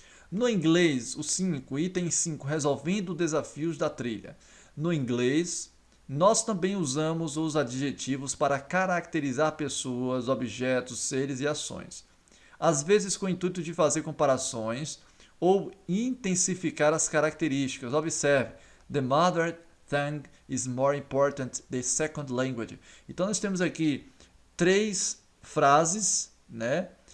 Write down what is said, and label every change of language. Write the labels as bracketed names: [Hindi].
[Portuguese] No inglês, o 5, item 5, resolvendo desafios da trilha. No inglês, nós também usamos os adjetivos para caracterizar pessoas, objetos, seres e ações. Às vezes com o intuito de fazer comparações ou intensificar as características. Observe, [English] the mother tongue is more important than the second language. [Portuguese] Então nós temos aqui três frases, né?